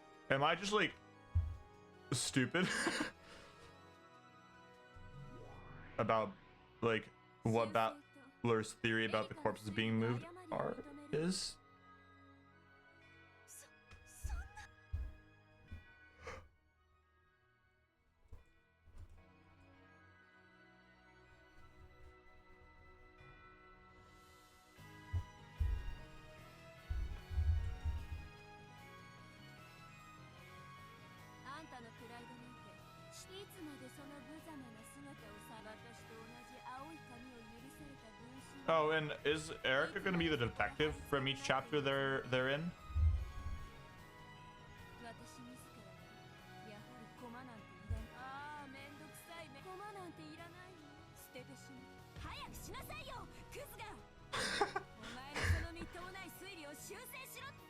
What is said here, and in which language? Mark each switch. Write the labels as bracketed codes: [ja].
[en] Am I just like stupid about like what Balor's theory about the corpses being moved is? [ja] そんなあんたのプライドなんていつまでその無様な姿をさ私と同じ青い髪を許された分身 [en] Oh, and is Erica going to be the detective from each chapter they're in? [ja] 私自らやはり駒なんていらない。ああ、めんどくさいね。駒なんていらないの。捨ててしまう。早くしなさいよ、クズが。お前のそのみっともない推理を修正しろ。